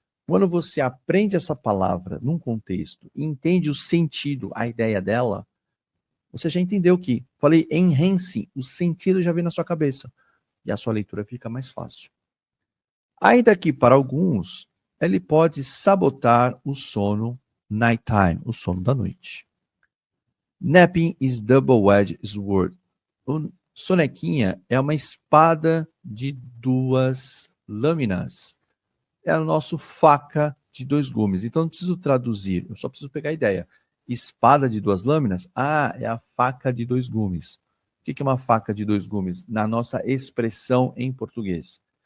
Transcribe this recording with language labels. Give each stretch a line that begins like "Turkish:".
Portuguese: Quando você aprende essa palavra num contexto e entende o sentido, a ideia dela, você já entendeu que, falei enhance, o sentido já vem na sua cabeça e a sua leitura fica mais fácil. Ainda que para alguns, ele pode sabotar o sono nighttime, o sono da noite.
English: Napping is double-edged sword.
Portuguese: O sonequinha é uma espada de duas lâminas. É a nossa faca de dois gumes. Então não preciso traduzir, eu só preciso pegar a ideia. Espada de duas lâminas? É a faca de dois gumes. O que é uma faca de dois gumes? Na nossa expressão em português.